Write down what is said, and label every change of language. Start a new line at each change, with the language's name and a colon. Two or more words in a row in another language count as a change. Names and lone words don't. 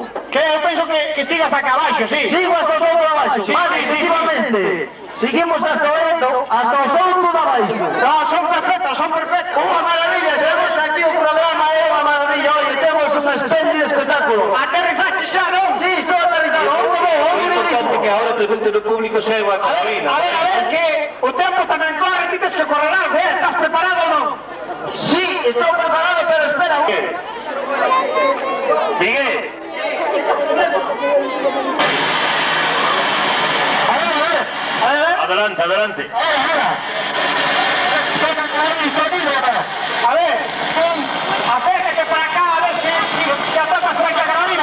Galician: Que eu penso que sigas acá abaixo, sí. Sigo hasta o souto de abaixo. Sí, Vale, sí, sí, efectivamente. Seguimos hasta o souto de abaixo.
Spanish: No, son perfectos.
Galician: Unha maravilla,
Spanish: tenemos aquí un programa,
Galician: unha maravilla. Oye, temos un espléndido espectáculo. Aterrizaste xa, non? Sí, estou aterrizado.
Spanish: ¿Dónde me Es importante que dijo? ahora pregunten al público si hay una Carolina.
Galician: A ver, o tempo tamén corre, ti tes que correr algo, estás preparado ou non? Sí, estou preparado, pero espera. Miguel.
Spanish: Adelante, adelante. A ver, acércate para acá, a ver si atrapas por aquí a Carolina.